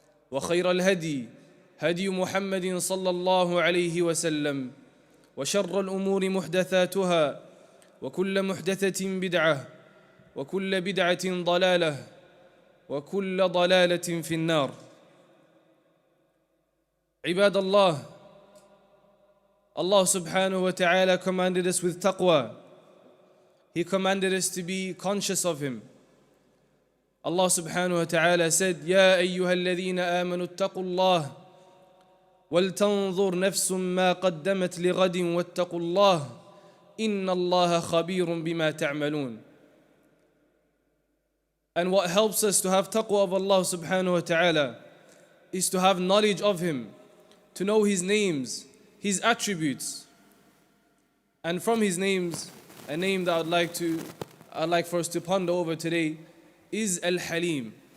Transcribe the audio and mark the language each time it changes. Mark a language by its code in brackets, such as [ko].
[ar] وخير الهدي هدي محمد صلى الله عليه وسلم وشر الأمور محدثاتها وكل محدثة بدعة وكل بدعة ضلالة وكل ضلالة في النار عباد الله [en] Allah subhanahu wa ta'ala commanded us with taqwa. He commanded us to be conscious of Him. Allah subhanahu wa ta'ala said, [ar] يَا أَيُّهَا الَّذِينَ آمَنُوا اتَّقُوا اللَّهَ وَلْتَنظُرْ نَفْسٌ مَا قَدَّمَتْ لِغَدٍ وَاتَّقُوا اللَّهَ إِنَّ اللَّهَ خَبِيرٌ بِمَا تَعْمَلُونَ. [en] And what helps us to have taqwa of Allah subhanahu wa ta'ala is to have knowledge of Him, to know His names, His attributes. And from His names, a name that I'd like for us to ponder over today is Al-Haleem.